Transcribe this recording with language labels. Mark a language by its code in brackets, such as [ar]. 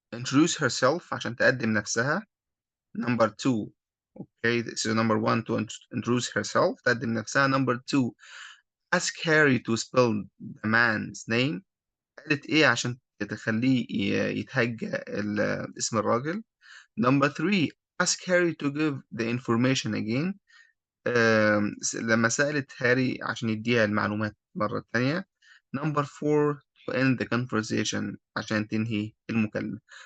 [en] Introduce herself [ar] عشان تقدم نفسها. [en] Number two. Okay, so number one to introduce herself [ar] تقدم نفسها. [en] Number two, ask Harry to spell the man's name. [ar] قالت ايه عشان تخليه يتهجى اسم الراجل. [en] Number three, ask Harry to give the information again. [ar] لما سألت هاري عشان يديها المعلومات مرة تانية. [en] Number four, to end the conversation [ar] عشان تنهي المكالمة.